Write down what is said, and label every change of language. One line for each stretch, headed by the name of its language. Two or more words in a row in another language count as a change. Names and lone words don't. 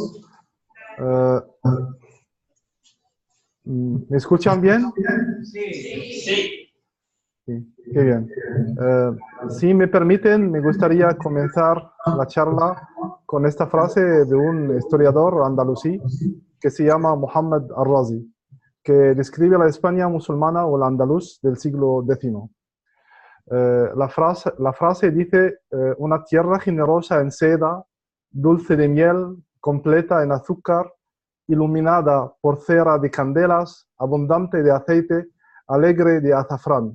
Spanish: ¿Me escuchan bien? Sí. Sí, qué bien. Si me permiten, me gustaría comenzar la charla con esta frase de un historiador andalusí que se llama Muhammad al-Razi, que describe la España musulmana o el andaluz del siglo X. La frase dice, una tierra generosa en seda, dulce de miel, completa en azúcar, iluminada por cera de candelas, abundante de aceite, alegre de azafrán.